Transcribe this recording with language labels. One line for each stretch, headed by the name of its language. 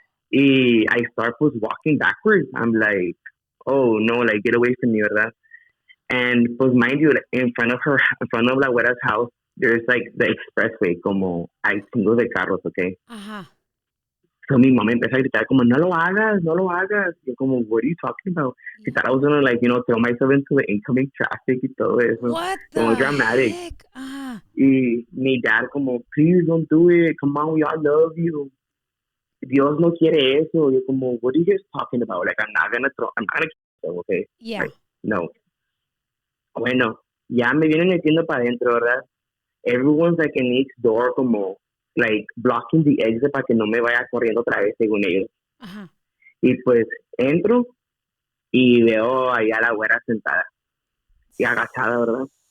English: Y I start,
Spanish: pues,
English: walking backwards. I'm like, oh, no, like, get away from me,
Spanish: ¿verdad?
English: And,
Spanish: pues,
English: mind you, in front of la güera's house, there's, like, the expressway,
Spanish: como, hay chingos de carros,
English: okay?
Spanish: Ajá. So mi mamá empezó a gritar como, no lo hagas.
English: Yo como, what are you talking about? She thought I was gonna, like, you know, throw myself into the incoming traffic
Spanish: y todo eso.
English: What
Spanish: Como
English: the dramatic. heck? Ajá.
Spanish: Y mi dad como,
English: please don't do it. Come on, we all love you.
Spanish: Dios no quiere eso. Yo como,
English: what are you guys talking about? Like, I'm not gonna kill them, okay? Yeah. Like, no.
Spanish: Bueno, ya me vienen metiendo para adentro, ¿verdad?
English: Everyone's like in each door
Spanish: como,
English: like, blocking the exit
Spanish: para que no me vaya corriendo otra vez, según ellos. Ajá. Y pues entro y veo allá a la güera sentada y agachada, ¿verdad?